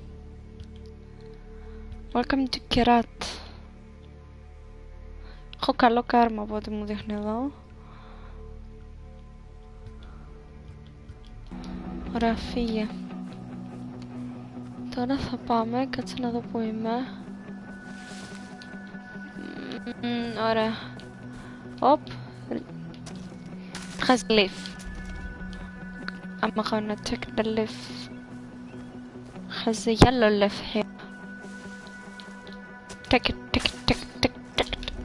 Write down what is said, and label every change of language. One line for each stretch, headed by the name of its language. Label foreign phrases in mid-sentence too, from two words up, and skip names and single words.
English: Welcome to Kerat.
Greek: Έχω καλό κάρμα από ό,τι μου δείχνει εδώ. Ωραία, φύγε. Τώρα θα πάμε, κάτσε να δω που είμαι. Ωραία. Οπ.
English: Has leaf. I'm gonna take the leaf. Has a yellow leaf here. Take it, take it, take it, take it, take it.